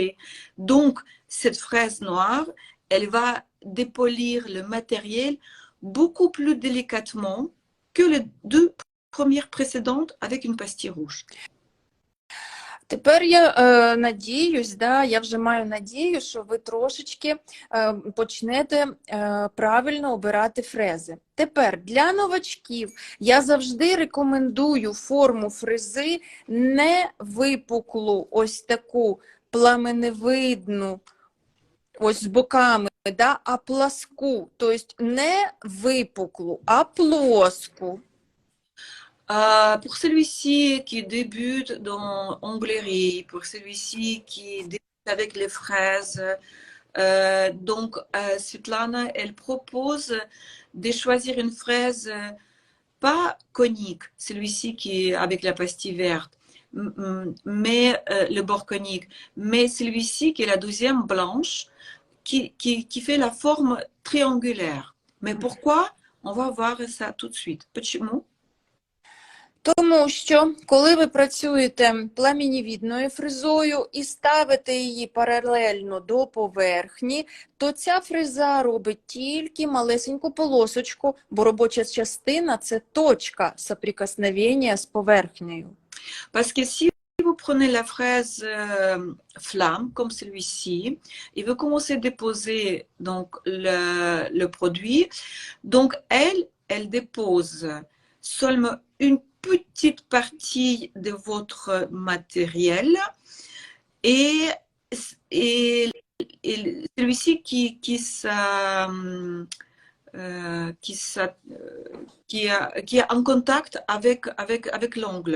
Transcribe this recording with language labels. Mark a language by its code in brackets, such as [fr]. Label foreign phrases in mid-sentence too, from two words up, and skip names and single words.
[fr] Donc, cette fraise noire, elle va dépolir le matériel beaucoup plus délicatement que les deux premières précédentes avec une pastille rouge. [uk] Тепер я надіюсь, я вже маю надію, що ви трошечки почнете правильно обирати фрези. Тепер для новачків я завжди рекомендую форму фрези не випуклу, ось таку пламеневидну, ось з боками, а пласку. Тобто не випуклу, а плоску. [fr] Pour celui-ci qui débute dans onglerie, pour celui-ci qui débute avec les fraises, Svetlana, elle propose de choisir une fraise pas conique, celui-ci qui est avec la pastille verte, mais le bord conique, mais celui-ci qui est la deuxième blanche, qui fait la forme triangulaire. Mais pourquoi? On va voir ça tout de suite. [ru] Почему? [uk] Тому що, коли ви працюєте пламеневідною фрезою і ставите її паралельно до поверхні, то ця фреза робить тільки малесеньку полосочку, бо робоча частина – це точка соприкосновення з поверхнею. [fr] Parce que si vous prenez la fraise flamme, comme celui-ci, et vous commencez à déposer donc, le produit, donc elle dépose seulement une petite partie de votre matériel et celui-ci qui est en contact avec l'ongle.